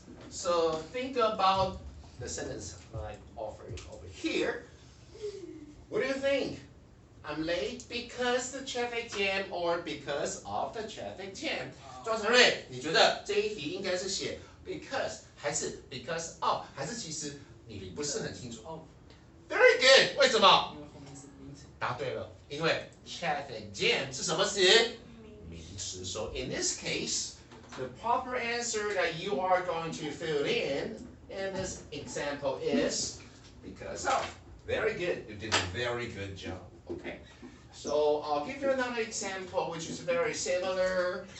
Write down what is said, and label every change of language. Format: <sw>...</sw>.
<en>So think about the sentence like offered over here. What do you think? I'm late because the traffic jam or because of the traffic jam.</en> <zh>庄成瑞，你觉得这一题应该是写 because 还是 because of 还是其实你不是很清楚？</zh> <en>哦 ，Very good。</en> <zh>为什么？答对了，因为 traffic jam 是什么词？名词.</zh> <en>So in this case, the proper answer that you are going to fill in this example is because of. Very good. You did a very good job. Okay. So I'll give you another example which is very similar.</en>